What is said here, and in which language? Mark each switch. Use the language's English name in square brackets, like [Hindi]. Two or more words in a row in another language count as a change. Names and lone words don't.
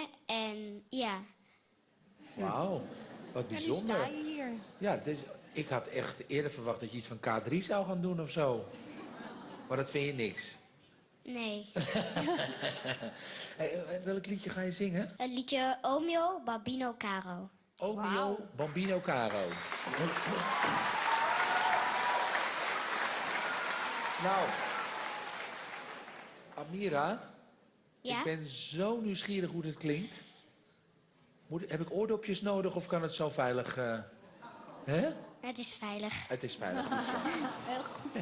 [Dutch] En ja. Wauw, wat bijzonder. En nu sta je hier. Ja, ik had echt eerder verwacht dat je iets van K3 zou gaan doen of zo. Maar dat vind je niks. Nee. Hey, welk liedje ga je zingen? Het liedje O mio bambino caro. O mio bambino caro. Nou, Amira, Ja? ik ben zo nieuwsgierig hoe dit klinkt. Heb ik oordopjes nodig of kan het zo veilig? Hè? Het is veilig. Het is veilig. Goed zo. Heel goed.